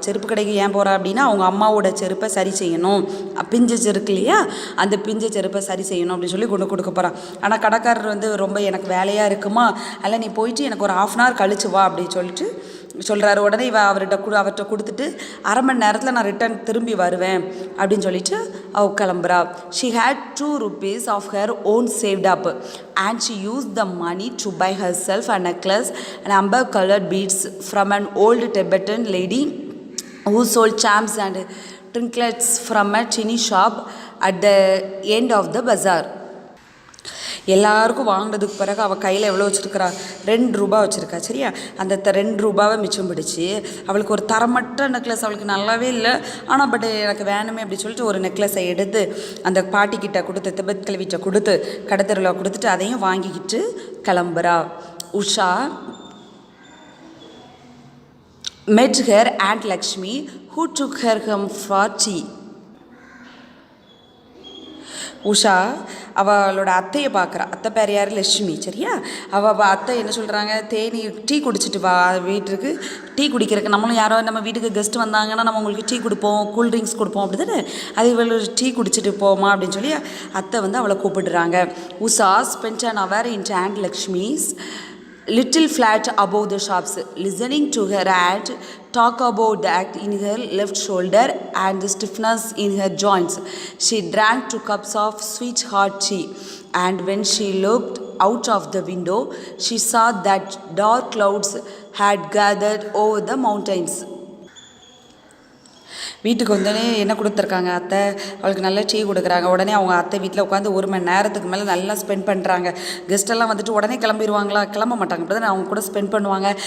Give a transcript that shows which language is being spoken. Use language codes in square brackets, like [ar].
[ta] செருப்பு கடைக்கு ஏன் போகிறா அப்படின்னா அவங்க அம்மாவோட செருப்பை சரி செய்யணும், பிஞ்ச செருக்கு இல்லையா, அந்த பிஞ்ச செருப்பை சரி செய்யணும் அப்படின்னு சொல்லி கொண்டு கொடுக்க போகிறான். ஆனால் கடைக்காரர் ரொம்ப எனக்கு வேலையாக இருக்குமா, அதில் நீ போயிட்டு எனக்கு ஒரு 1/2 hour கழிச்சு வா அப்படின்னு சொல்லிட்டு சொல்கிறாரு. உடனே அவர்கிட்ட கொடுத்துட்டு 1/2 மணி நேரத்தில் நான் திரும்பி வருவேன் அப்படின்னு சொல்லிட்டு அவள் கிளம்புறா. [en] She had 2 rupees of her own saved up, and she used the money to buy herself a necklace and amber-colored beads from an old Tibetan lady who sold charms and trinkets from a tiny shop at the end of the bazaar. [ta] எல்லாருக்கும் வாங்கினதுக்கு பிறகு அவள் கையில் எவ்வளோ வச்சுருக்கிறா, 2 ரூபா வச்சுருக்கா, சரியா. அந்த 2 ரூபாவை மிச்சம் பிடிச்சி அவளுக்கு ஒரு தரமற்ற நெக்லஸ், அவளுக்கு நல்லாவே இல்லை, ஆனால் பட் எனக்கு வேணுமே அப்படி சொல்லிட்டு ஒரு நெக்லஸை எடுத்து அந்த பாட்டிக்கிட்ட கொடுத்து, திபெத் கிழவிட்ட கொடுத்து, கடத்தெருவில் கொடுத்துட்டு அதையும் வாங்கிக்கிட்டு கிளம்புறா. [en] Usha met her Aunt Lakshmi, who took her home for tea. [ta] Usha அவளோட அத்தையை பார்க்குறா. அத்தை பேர் யார், லட்சுமி, சரியா. அவள் அத்தை என்ன சொல்கிறாங்க, டீ குடிச்சிட்டு வா வீட்டுக்கு, டீ குடிக்கிறதுக்கு. நம்மளும் யாரோ நம்ம வீட்டுக்கு கெஸ்ட் வந்தாங்கன்னா நம்ம உங்களுக்கு டீ கொடுப்போம், கூல்ட்ரிங்க்ஸ் கொடுப்போம், அப்படி தானே. அது இவள் டீ குடிச்சிட்டு போமா அப்படின்னு சொல்லி அத்தை அவளை கூப்பிடுறாங்க. [en] Usha spent an hour in Aunt Lakshmi's little flat above the shops, listening to her aunt Talk about the ache in her left shoulder and the stiffness in her joints. She drank 2 cups of sweet hot tea, and when she looked out of the window, she saw that dark clouds had gathered over the mountains. [ta] வீட்டுக்கு வந்தோடனே என்ன கொடுத்துருக்காங்க அத்தை, அவளுக்கு நல்ல tea கொடுக்குறாங்க. உடனே அவங்க அத்தை வீட்டில் உட்காந்து 1 மணி நேரத்துக்கு மேலே நல்லா ஸ்பெண்ட் பண்ணுறாங்க. கெஸ்ட்டெல்லாம் வந்துட்டு உடனே கிளம்பிடுவாங்களா? கிளம்ப மாட்டாங்க. அப்படி தான் அவங்க கூட ஸ்பெண்ட் பண்ணுவாங்க.